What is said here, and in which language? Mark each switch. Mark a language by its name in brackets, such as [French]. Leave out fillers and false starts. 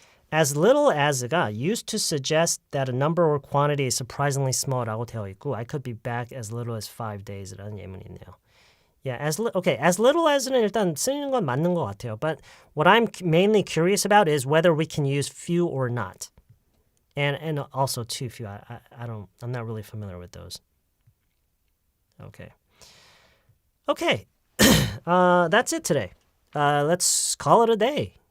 [English] As little as가 used to suggest that a number or quantity is surprisingly small라고 [Korean] 되어 있고 [English] I could be back as little as 5 days라는 [Korean] 예문이 있네요. Yeah, as little as는 일단 쓰는 건 맞는 것 같아요. [English] But what I'm mainly curious about is whether we can use few or not. And also too few. I'm not really familiar with those. Okay. Okay. That's it today. Let's call it a day.